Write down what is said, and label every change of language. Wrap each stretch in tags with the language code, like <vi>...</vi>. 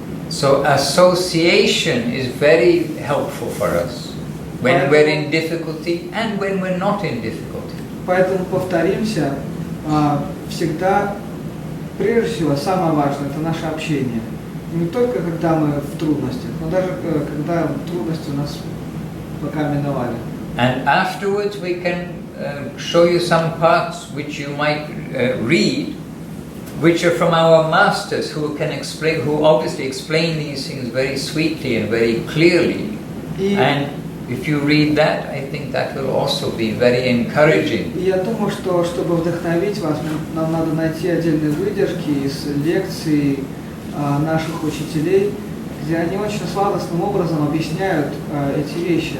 <en>So association is very helpful for us when we're in difficulty and when we're not in difficulty.</en> <ru>Поэтому повторимся, всегда, прежде всего, самое важное – это наше общение. Не только когда мы в трудностях, но даже когда трудности у нас пока миновали.</ru> <en>And afterwards we can show you some parts which you might read, which are from our masters who can explain, who obviously explain these things very sweetly and very clearly. And if you read that, I think that will also be very encouraging.</en> <ru>И я думаю, что чтобы вдохновить вас, нам надо найти отдельные выдержки из лекций наших учителей, где они очень сладостным образом объясняют эти вещи.</ru>